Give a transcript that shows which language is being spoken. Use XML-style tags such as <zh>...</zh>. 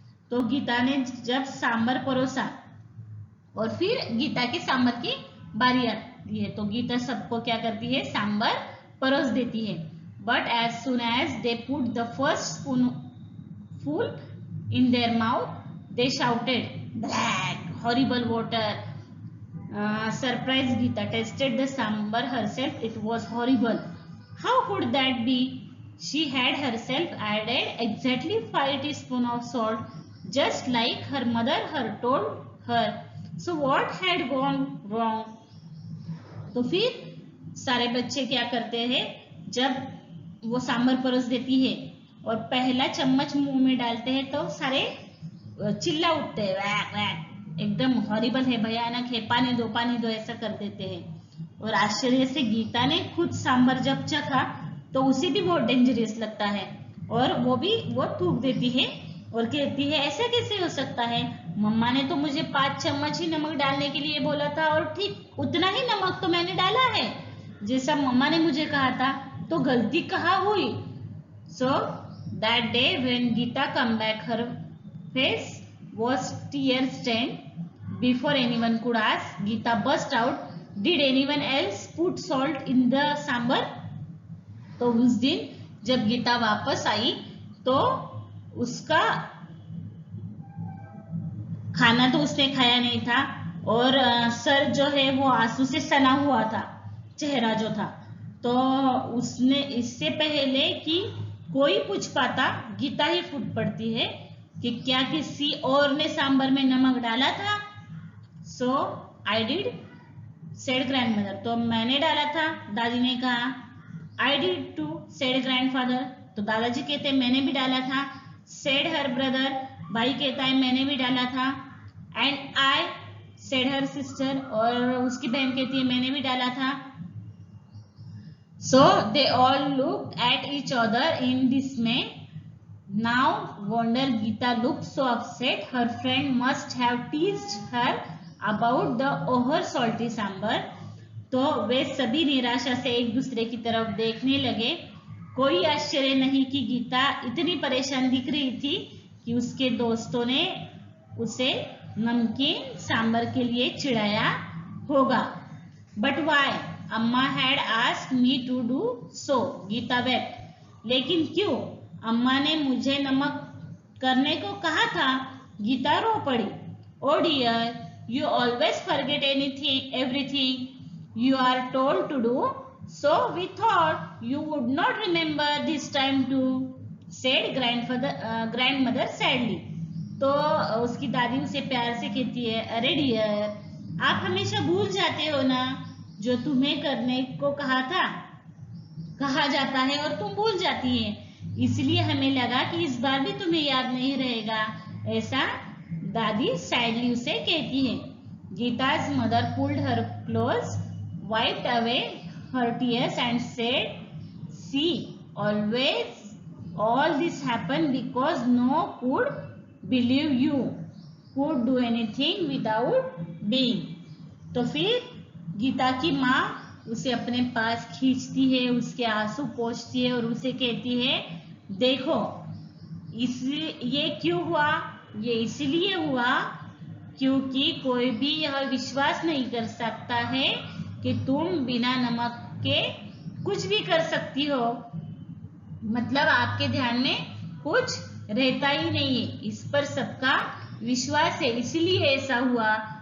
<hi>तो गीता ने जब सांबर परोसा और फिर गीता की सांबर की बारी आती है, तो गीता सबको क्या करती है, सांबर परोस देती है.</hi> <en>But as soon as they put the first spoonful in their mouth they shouted black horrible water. Surprised Geeta tasted the sambar herself. It was horrible. How could that be? She had herself added exactly 5 teaspoons of salt, just like her mother had told her. So what had gone wrong?</en> <hi>तो फिर सारे बच्चे क्या करते हैं, जब वो सांबर परोस देती है और पहला चम्मच मुंह में डालते हैं तो सारे चिल्ला उठते हैं, वैक वैक, एकदम हॉरिबल है, भयानक है, पानी दो ऐसा कर देते हैं. और आश्चर्य से गीता ने खुद सांबर जब चखा तो उसे भी बहुत डेंजरस लगता है, और वो थूक देती है और कहती है ऐसा कैसे हो सकता है, मम्मा ने तो मुझे 5 चम्मच ही नमक डालने के लिए बोला था और ठीक उतना ही नमक तो मैंने डाला है जैसा मम्मा ने मुझे कहा था, तो गलती कहाँ हुई।</hi> <en>So that day when Geeta come back, her face was tear stained. Before anyone could ask, Geeta burst out, "Did anyone else put salt in the sambar?"</en> <hi>तो उस दिन जब गीता वापस आई तो उसका खाना तो उसने खाया नहीं था और सर जो है वो आंसू से सना हुआ था, चेहरा जो था। तो उसने इससे पहले कि कोई पूछ पाता, गीता ही फूट पड़ती है कि क्या किसी और ने सांबर में नमक डाला था।</hi> <en>so I did, said grandmother,</en> <hi>तो मैंने डाला था, दादी ने कहा।</hi> <en>I did too, said grandfather,</en> <hi>तो दादाजी कहते मैंने भी डाला था।</hi> <en>said her brother,</en> <hi>भाई कहता है मैंने भी डाला था।</hi> <en>and I, said her sister,</en> <hi>और उसकी बहन कहती है मैंने भी डाला था।</hi> <en>So they all looked at each other in dismay. Now wonder Geeta looked so upset. Her friend must have teased her about the over salty sambar.</en> <hi>तो वे सभी निराशा से एक दूसरे की तरफ देखने लगे। कोई आश्चर्य नहीं कि गीता इतनी परेशान दिख रही थी कि उसके दोस्तों ने उसे नमकीन सांबर के लिए चिढ़ाया होगा।</hi> <en>But why? Amma had asked me to do so. Geeta wept.</en> <hi>लेकिन क्यों? अम्मा ने मुझे नमक करने को कहा था। गीता रो पड़ी।</hi> <en>Oh dear, you always forget everything you are told to do. So we thought you would not remember this time too, said grandmother sadly.</en> <hi>तो उसकी दादी उसे प्यार से कहती है, अरे डियर, आप हमेशा भूल जाते हो ना जो तुम्हें करने को कहा जाता है और तुम भूल जाती है, इसलिए हमें लगा कि इस बार भी तुम्हें याद नहीं रहेगा, ऐसा दादी सैडली उसे कहती है।</hi> <en>Geeta's mother pulled her close, wiped away her tears and said, see, always all this happened because no could believe you could do anything without being.</en> <hi>तो फिर गीता की माँ उसे अपने पास खींचती है, उसके आंसू पोंछती है और उसे कहती है, देखो ये क्यों हुआ, ये इसलिए हुआ क्योंकि कोई भी यह विश्वास नहीं कर सकता है कि तुम बिना नमक के कुछ भी कर सकती हो, मतलब आपके ध्यान में कुछ रहता ही नहीं है, इस पर सबका विश्वास है, इसीलिए ऐसा हुआ।</hi>